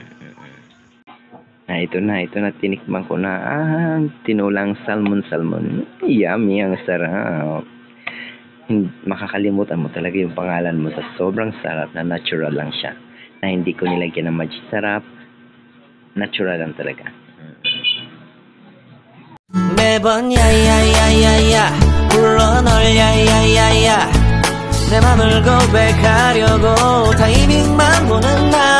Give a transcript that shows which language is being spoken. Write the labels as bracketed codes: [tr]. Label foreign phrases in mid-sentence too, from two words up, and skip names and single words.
[tl] Ito na, tinikman ko na. Tinulang salmon. Yummy, ang sarap. Makakalimutan mo talaga yung pangalan mo sa sobrang sarap na natural lang siya. Na hindi ko nilagyan ng magic sarap. Natural lang talaga. [ko] 매번 야야야야야 불러 널 야야야야 내 맘을 고백하려고 타이밍만 보는 나